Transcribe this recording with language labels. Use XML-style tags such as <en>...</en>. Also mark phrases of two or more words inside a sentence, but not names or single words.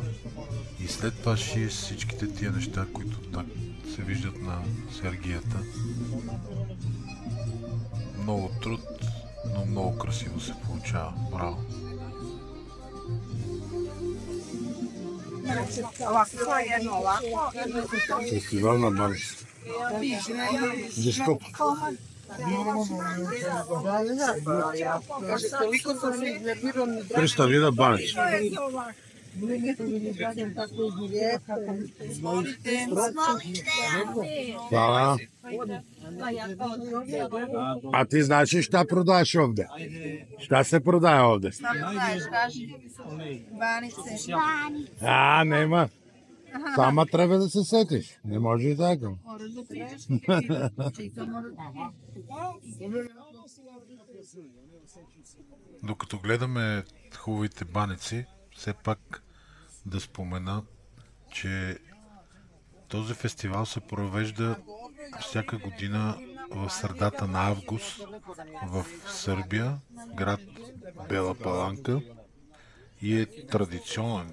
<bg>И след това шие всичките тия неща, които так се виждат на сергията. Много труд, но много красиво се получава. Браво!</bg> <sr>Ovako, jedno ovako.</sr> <bg>Фестивал на баниците. Защо? Триста вида баници. Да. А ти знаеш ли šta продаваш ovde?</bg> <sr>Šta se prodaje ovde? Šta prodaješ, kaži? Banice.</sr> <bg>А, нема. Сама трябва да се сетиш. Не може и така. Докато гледаме хубавите баници, все пак да спомена, че този фестивал се провежда всяка година в средата на август в Сърбия, град Бела Паланка, и е традиционен.</bg>